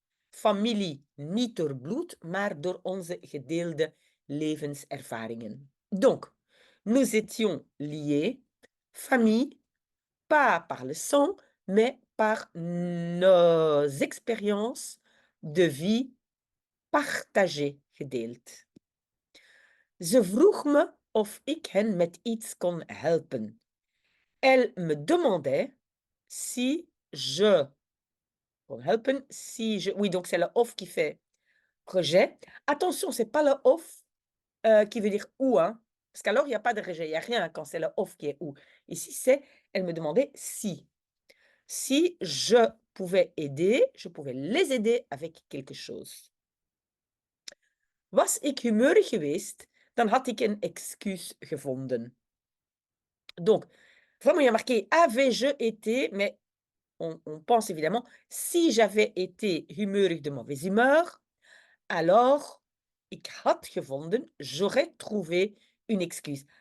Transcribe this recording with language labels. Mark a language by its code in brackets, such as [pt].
[nl] Familie, niet door bloed, maar door onze gedeelde levenservaringen. [fr] Donc, nous étions liés, famille, pas par le sang, mais par nos expériences de vie partagées, gedeeld. [nl] Ze vroeg me of ik hen met iets kon helpen. [fr] Elle me demandait si je [nl] kon helpen, [fr] si je... Oui, donc c'est le of qui fait rejet. Attention, c'est pas le of qui veut dire ou, hein, parce qu'alors il y a pas de rejet, il y a rien quand c'est le of qui est ou. Ici, c'est elle me demandait si. Si je pouvais aider, je pouvais les aider avec quelque chose. [nl] Was ik humeurig geweest, dan had ik een excuus gevonden. [fr] Donc, vraiment, il y a marqué avais-je été, mais on pense évidemment si j'avais été humeurig de mauvaise humeur, alors [nl] ik had gevonden, [fr] j'aurais trouvé une excuse.